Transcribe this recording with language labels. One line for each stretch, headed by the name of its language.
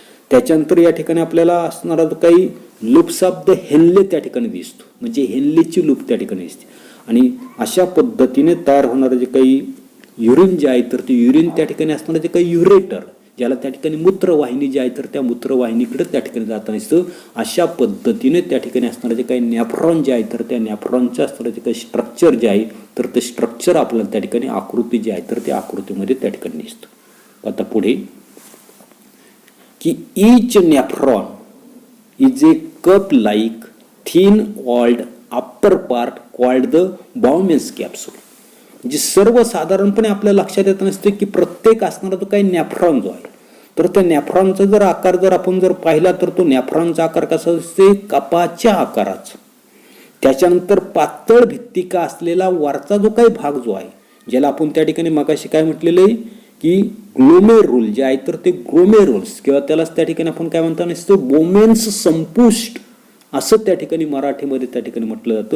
Marathi: त्याच्यानंतर या ठिकाणी आपल्याला असणारा जो काही लूप्स ऑफ द हेनले त्या ठिकाणी दिसतो म्हणजे हेनलेची लूप त्या ठिकाणी दिसते आणि अशा पद्धतीने तयार होणारे जे काही युरिन जे आहे तर ते युरिन त्या ठिकाणी असणारे जे काही युरेटर ज्याला त्या ठिकाणी मूत्रवाहिनी जी आहे तर त्या मूत्रवाहिनीकडे त्या ठिकाणी जाताना दिसतं. अशा पद्धतीने त्या ठिकाणी असणारे जे काही नेफ्रॉन जे आहे तर त्या नेफ्रॉनचं असणारे जे काही स्ट्रक्चर जे आहे तर ते स्ट्रक्चर आपल्याला त्या ठिकाणी आकृती जी आहे तर त्या आकृतीमध्ये त्या ठिकाणी दिसतं. आता पुढे की
English: each nephron is a cup-like thin-walled upper part called the Bowman's capsule.
Marathi: म्हणजे सर्वसाधारणपणे आपल्या लक्षात येत नसते की प्रत्येक असणारा जो काही नेफ्रॉन जो आहे तर त्या नेफ्रॉनचा जर आकार जर आपण जर पाहिला तर तो नेफ्रॉनचा आकार कसा असते, कपाच्या आकाराचा. त्याच्यानंतर पातळ भित्तिका असलेला वरचा जो काही भाग जो आहे ज्याला आपण त्या ठिकाणी मगाशी काय म्हटलेलं आहे की ग्लोमेरुल जे आहे तर ते ग्लोमेरुल्स किंवा त्यालाच त्या ठिकाणी आपण काय म्हणता नसतं बोमेन्स संपुष्ट असं त्या ठिकाणी मराठीमध्ये त्या ठिकाणी म्हटलं जातं.